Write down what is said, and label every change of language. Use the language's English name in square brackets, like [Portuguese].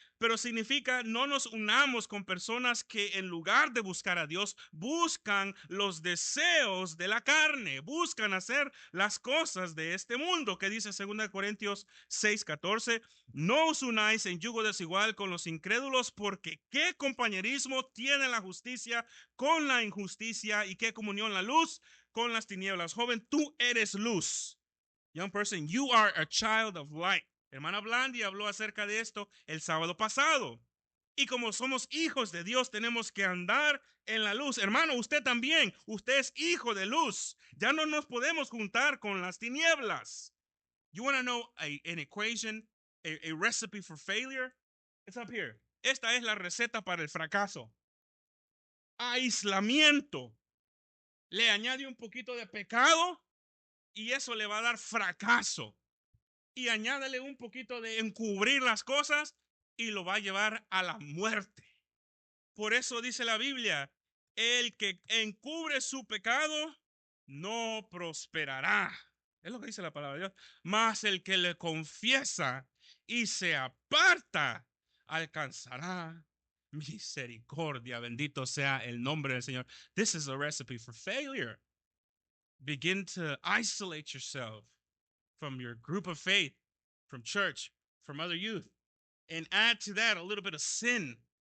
[Spanish] pero significa no nos unamos con personas que en lugar de buscar a Dios, buscan los deseos de la carne, buscan hacer las cosas de este mundo, que dice 2 Corintios 6:14, no os unáis en yugo desigual con los incrédulos, porque qué compañerismo tiene la justicia con la injusticia y qué comunión la luz con las tinieblas. Joven, tú eres luz. [English] Young person, you are a child of light. [Spanish] Hermana Blandi habló acerca de esto el sábado pasado. Y como somos hijos de Dios, tenemos que andar en la luz. Hermano, usted también, usted es hijo de luz. Ya no nos podemos juntar con las tinieblas. [English] You want to know an equation, a recipe for failure? It's up here. [Spanish] Esta es la receta para el fracaso. Aislamiento. Le añade un poquito de pecado y eso le va a dar fracaso. Y añádele un poquito de encubrir las cosas y lo va a llevar a la muerte. Por eso dice la Biblia, el que encubre su pecado no prosperará. Es lo que dice la palabra de Dios. Mas el que le confiesa y se aparta alcanzará misericordia. Bendito sea el nombre del Señor. [English] This is a recipe for failure. Begin to isolate yourself from your group of faith, from church, from other youth, and add to that a little bit of sin.